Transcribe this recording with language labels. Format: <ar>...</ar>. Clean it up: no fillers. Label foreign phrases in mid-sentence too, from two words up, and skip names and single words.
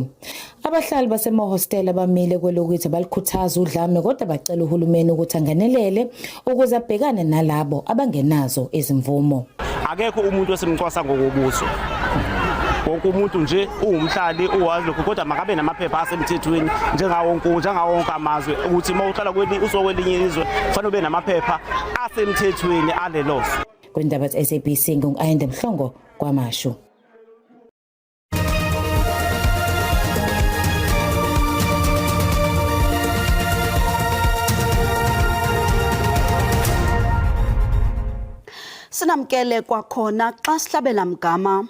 <zu>Abahlali basemahostela bamile kwelokuthi balikhuthaza udlame kodwa bacela uhulumeni ukuthi angenelele ukuze abhekane nalabo abangenazo izimvumo. Akekho umuntu osemcwasa ngokubuso. wonke umuntu nje uwumhlali uwazi lokho kodwa makabe namaphepha asemthethweni njengawonke amazwe ukuthi uma uhlala usokwelinye izwe kufanele ube namaphepha asemthethweni alelo.</zu> <xh>Kwindaba ze-SABC ngu-Ayinde Mhlongo kwaMashu. Sinamkele kwakhona xa sihlabela mgama.</xh>